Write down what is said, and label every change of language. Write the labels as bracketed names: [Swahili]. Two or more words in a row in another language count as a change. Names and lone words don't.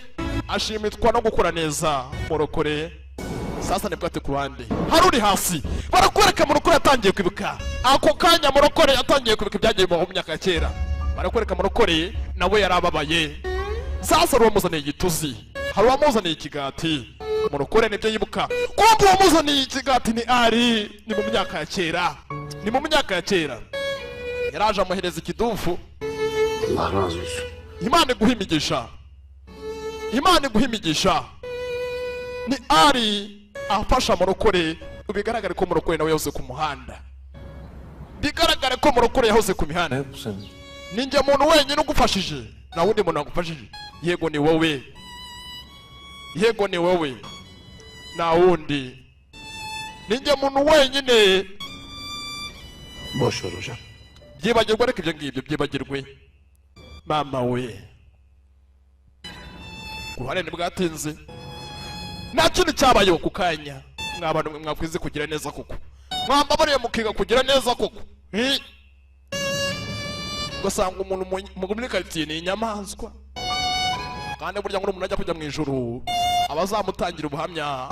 [Kinyarwanda] ashimitwa no gukora neza murokore sasa nibwo ati ku ruhande hari uri hasi barakwereka murokore yatangiye kwibuka ako kanya murokore yatangiye kwibuka ibyagiye mu myaka ya kera barakwereka murokore nawe yari ababaye sasa hari uwamuzaniye igituzi hari uwamuzaniye ikigati murokore nibyo yibuka kumva uwamuzaniye ikigati ni mu myaka ya kera yaraje amuhereza ikidufu [Turkish] Allah razı olsun. [Kinyarwanda] imana iguha imigisha ni afasha murokore bigaragare ko murokore nawe yahoze ku muhanda bigaragare ko murokore yahoze ku mihanda [Turkish] Ne bu senin? [Kinyarwanda] ninjye muntu wenyine ugufashije nta wundi muntu wagufashije yego ni wowe nta wundi ninjye muntu wenyine [Turkish] Boş ver hocam. [Kinyarwanda] byibagirwa ariko ibyo ngibyo byibagirwe mama we ku ruhande ntibwatinze nta kintu cyabayeho ku kanya mw'abantu mwe mwakwize kugira neza koko mwambabariye mukiga kugira neza koko ugasanga umuntu muri karitsiye ni inyamaswa kandi burya ngo umuntu ajya kujya mu ijuru abazamutangira ubuhamya